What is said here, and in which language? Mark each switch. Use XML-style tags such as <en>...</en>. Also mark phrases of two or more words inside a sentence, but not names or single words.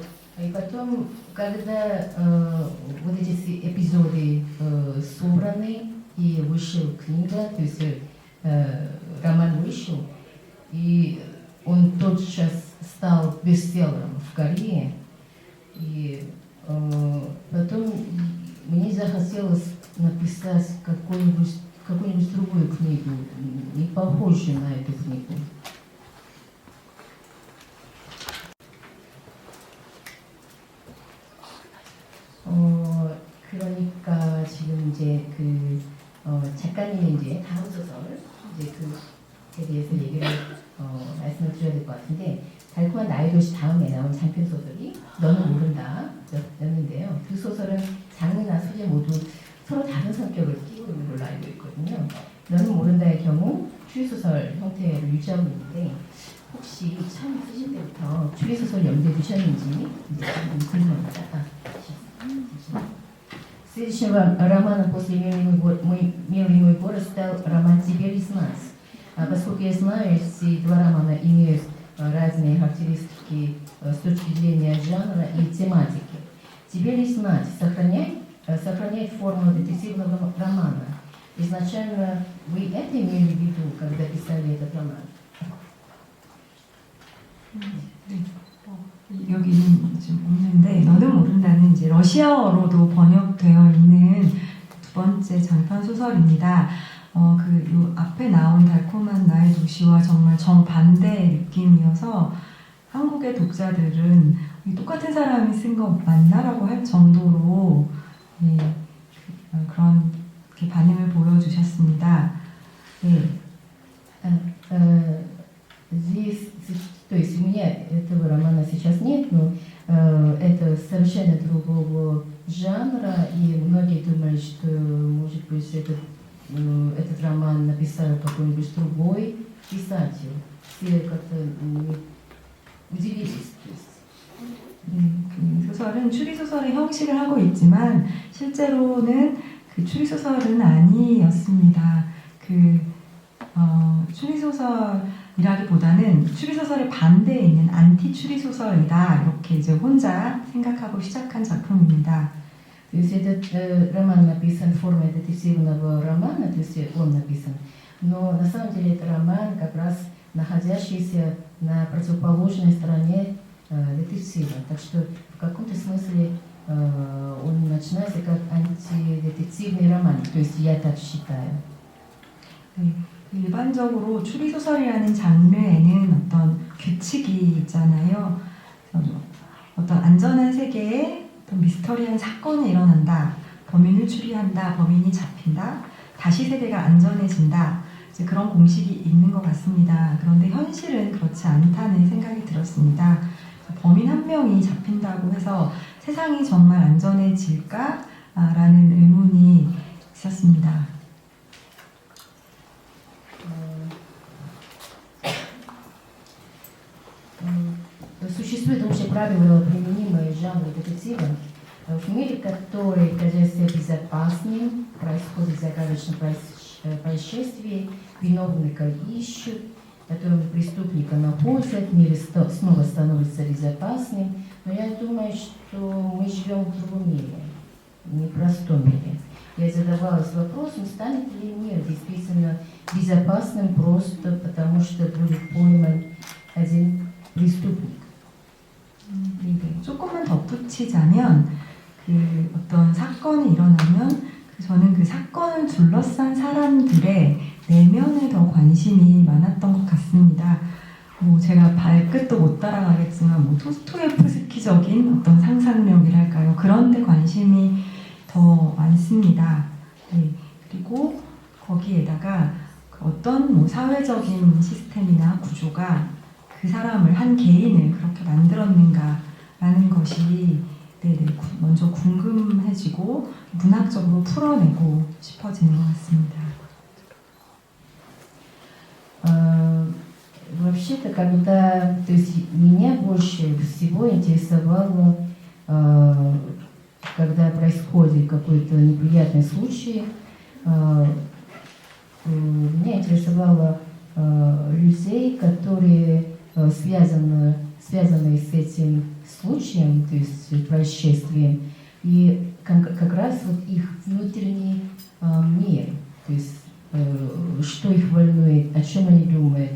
<ru>И потом, когда вот эти эпизоды собраны, и вышла книга, то есть роман вышел, и он тотчас стал бестселлером в Корее, и потом мне захотелось написать какую-нибудь другую книгу, не похожую на эту книгу.</ru> <ko>그러니까 지금 이제 작가님이 이제 다음 소설 이제 그에 대해서 얘기를 말씀을 드려야 될 것 같은데 달콤한 나의 도시 다음에 나온 장편 소설이 너는 모른다였는데요. 그 소설은 장르나 소재 모두 서로 다른 성격을 띠고 있는 걸로 알고 있거든요. 너는 모른다의 경우 추리소설 형태를 유지하고 있는데 혹시 처음 쓰실 때부터 추리소설 염두에 두셨는지 이제 궁금합니다.</ko> <ru>Следующим романом после «Милый мой город» стал роман «Тебе ли знать?». Поскольку я знаю, эти два романа имеют разные характеристики с точки зрения жанра и тематики. «Тебе ли знать» сохраняет форму детективного романа. Изначально вы это имели в виду, когда писали этот роман?</ru> <ko>여기는 좀 없는데 너는 모른다는 이제 러시아어로도 번역되어 있는 두 번째 장편 소설입니다. 요 앞에 나온 달콤한 나의 도시와 정말 정반대의 느낌이어서 한국의 독자들은 똑같은 사람이 쓴 거 맞나라고 할 정도로 그런 반응을 보여주셨습니다.</ko> <ru>Здесь, то есть у меня этого романа сейчас нет, но это совершенно другого жанра, и многие думают, что, может быть, этот роман написал какой-нибудь другой писатель. Все как-то удивились.</ru> <ko>소설은 추리소설의 형식을 하고 있지만 실제로는 그 추리소설은 아니었습니다. 추리소설이라기보다는 추리소설의 반대에 있는 안티 추리소설이다 이렇게 이제 혼자 생각하고 시작한 작품입니다. То есть этот роман написан в форме детективного романа, то есть он написан, но на самом деле это роман как раз находящийся на противоположной стороне детектива. Так что в каком-то смысле он начинается как антидетективный роман, то есть я так считаю. 일반적으로 추리소설이라는 장르에는 어떤 규칙이 있잖아요. 어떤 안전한 세계에 어떤 미스터리한 사건이 일어난다. 범인을 추리한다. 범인이 잡힌다. 다시 세계가 안전해진다. 이제 그런 공식이 있는 것 같습니다. 그런데 현실은 그렇지 않다는 생각이 들었습니다. 범인 한 명이 잡힌다고 해서 세상이 정말 안전해질까라는 의문이 있었습니다.</ko> <ru>Существует общее правило, применимое к жанру детектива. В мире, который кажется безопасным, происходит загадочное происшествие, виновника ищут, потом преступника находят, мир снова становится безопасным. Но я думаю, что мы живем в другом мире, непростом мире. Я задавалась вопросом, станет ли мир действительно безопасным просто потому, что будет пойман один преступник.</ru> <ko>조금만 덧붙이자면 그 어떤 사건이 일어나면 저는 그 사건을 둘러싼 사람들의 내면에 더 관심이 많았던 것 같습니다. 뭐 제가 발끝도 못 따라가겠지만 뭐 토스토예프스키적인 어떤 상상력이랄까요? 그런 데 관심이 더 많습니다. 네. 그리고 거기에다가 그 어떤 뭐 사회적인 시스템이나 구조가 그 사람을 한 개인을 그렇게 만들었는가라는 것이 먼저 궁금해지고 문학적으로 풀어내고 싶어지는 것 같습니다.</ko> <ru>Вообще-то, когда, то есть меня больше всего интересовало, когда происходит какой-то неприятный случай, меня интересовало людей, которые связаны с этим случаем, то есть происшествием, и как раз вот их внутренний мир, то есть что их волнует, о чем они думают.</ru>